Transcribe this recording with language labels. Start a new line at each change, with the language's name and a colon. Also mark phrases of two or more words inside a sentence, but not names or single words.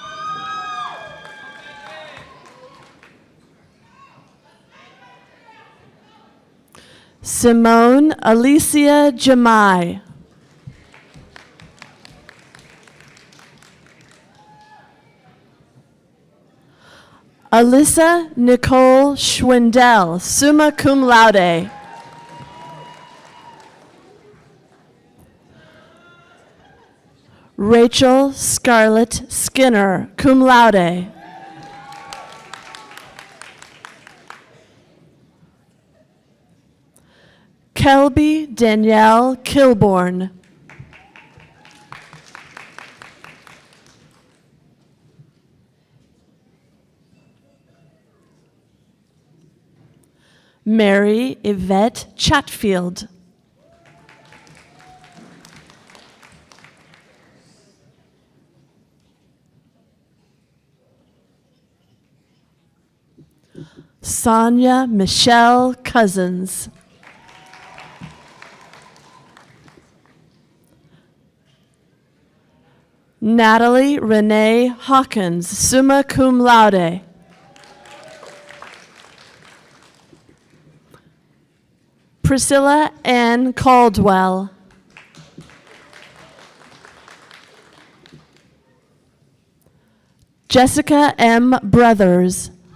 English: Simone Alicia Jamai. Alyssa Nicole Schwindel,
Latin: summa cum laude.
English: Rachel Scarlett Skinner,
Latin: cum laude.
English: Kelby Danielle Kilborn. Mary Yvette Chatfield. Sonia Michelle Cousins. Natalie Renee Hawkins,
Latin: summa cum laude.
English: Priscilla Ann Caldwell. Jessica M. Brothers.